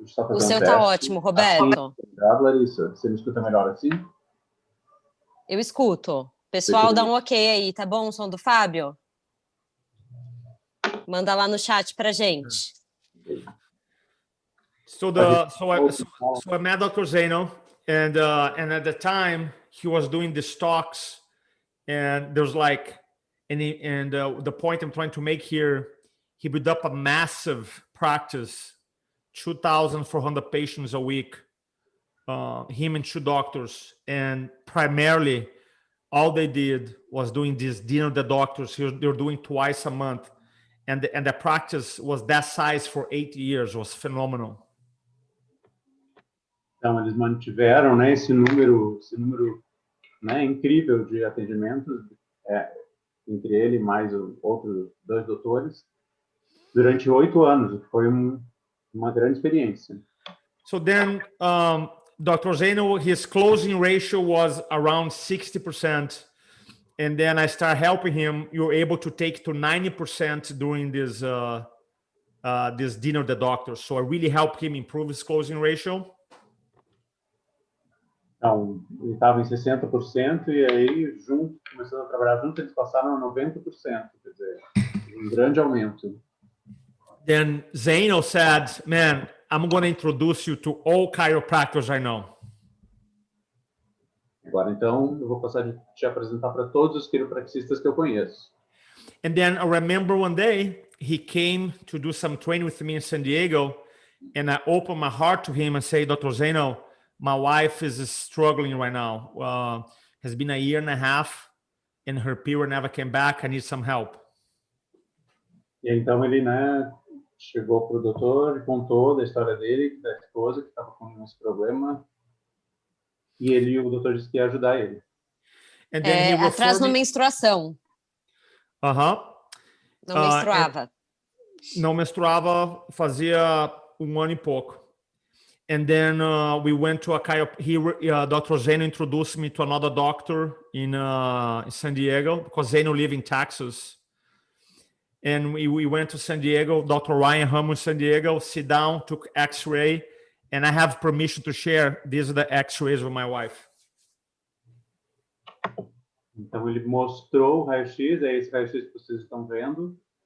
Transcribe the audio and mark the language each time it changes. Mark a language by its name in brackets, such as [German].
[Portuguese] O seu tá ótimo, Roberto. Obrigado, Larissa. Você me escuta melhor assim? Eu escuto. Pessoal, dá um ok aí, tá bom o som do Fábio? Manda lá no chat pra gente. [English] So I met Dr. Zano, and at the time he was doing these talks, and there's like, the point I'm trying to make here, he built up a massive practice, 2,400 patients a week, him and 2 doctors, and primarily all they did was doing this dinner the doctors. They were doing twice a month, and the practice was that size for 8 years. It was phenomenal. [Portuguese] Então, eles mantiveram, né, esse número, né, incrível de atendimentos, entre ele e mais outros 2 doutores, durante 8 anos, o que foi uma grande experiência. [English] So then, Dr. Zano, his closing ratio was around 60%. And then I started helping him. You were able to take to 90% during this this dinner with the doctor. So I really helped him improve his closing ratio. [Portuguese] Então, ele estava em 60% e aí, começando a trabalhar junto, eles passaram a 90%. Quer dizer, um grande aumento. [English] Then Zaino said, man, I'm going to introduce you to all chiropractors I know. [Portuguese] Agora, então, eu vou passar de te apresentar para todos os quiropraxistas que eu conheço. [English] And then I remember one day he came to do some training with me in San Diego, and I opened my heart to him and say, Dr. Zaino, my wife is struggling right now. Has been a year and a half, and her period never came back. I need some help. [Portuguese] E então ele, né, chegou para o doutor e contou da história dele, da esposa que estava com esse problema. E o doutor disse que ia ajudar ele. [English] And then he [Portuguese] atraso na menstruação. Não menstruava. Não menstruava fazia um ano e pouco. [English] And then we went to a Dr. Zaino introduced me to another doctor in San Diego, because Zaino live in Texas. And we went to San Diego, Dr. Ryan Ramos, San Diego, sit down, took X-ray, and I have permission to share. These are the X-rays with my wife. [Portuguese] Então ele mostrou o raio-x, é esse raio-x que vocês estão vendo.